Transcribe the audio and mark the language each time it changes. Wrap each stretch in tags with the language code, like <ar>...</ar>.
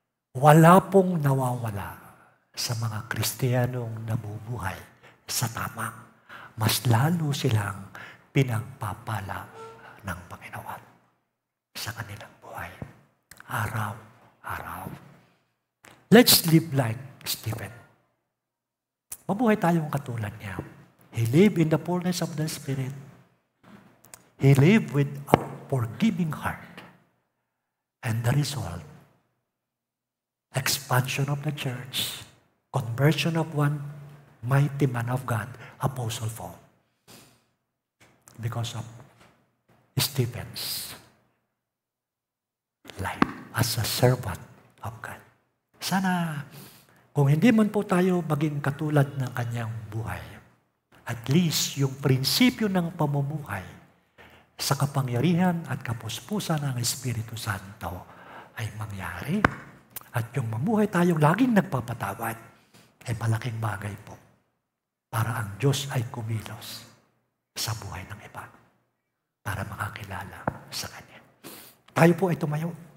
<tl>Wala pong nawawala sa mga Kristiyanong nabubuhay sa tamang. Mas lalo silang pinagpapala ng Panginoon sa kanilang buhay. Araw-araw.</tl> <en>Let's live like Stephen.</en> <tl>Mabuhay tayong katulad niya.</tl> <en>He lived in the fullness of the Spirit. He lived with a forgiving heart. And the result, expansion of the church, conversion of one mighty man of God, Apostle Paul. because of Stephen's life as a servant of God.</en> <tl>Sana, kung hindi man po tayo maging katulad ng kanyang buhay, at least yung prinsipyo ng pamumuhay sa kapangyarihan at kapuspusan ng Espiritu Santo ay mangyari. At yung mamuhay tayong laging nagpapatawad ay malaking bagay po para ang Diyos ay kumilos sa buhay ng iba para makakilala sa Kanya. Tayo po ay tumayo.</tl>